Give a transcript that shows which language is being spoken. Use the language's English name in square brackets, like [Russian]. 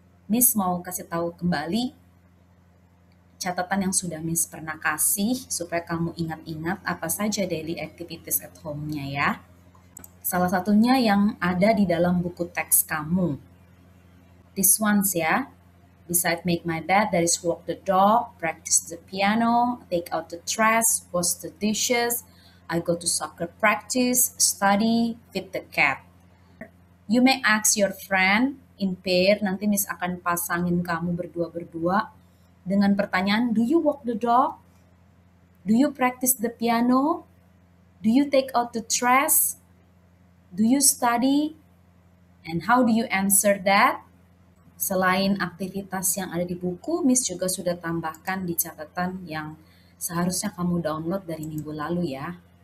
[Indonesian] Miss mau kasih tahu kembali catatan yang sudah Miss pernah kasih supaya kamu ingat-ingat apa saja [English] daily activities at home- [Indonesian] nya ya. Salah satunya yang ada di dalam buku teks kamu. [English] This ones ya. Beside make my bed, there is walk the dog, practice the piano, take out the trash, wash the dishes, I go to soccer practice, study, feed the cat. You may ask your friend in pair, [Indonesian] nanti Miss akan pasangin kamu berdua-berdua dengan pertanyaan, [English] do you walk the dog? Do you practice the piano? Do you take out the trash? Do you study? And how do you answer that? [Indonesian] Selain aktivitas yang ada di buku, Miss juga sudah tambahkan di catatan yang seharusnya kamu download dari minggu lalu ya.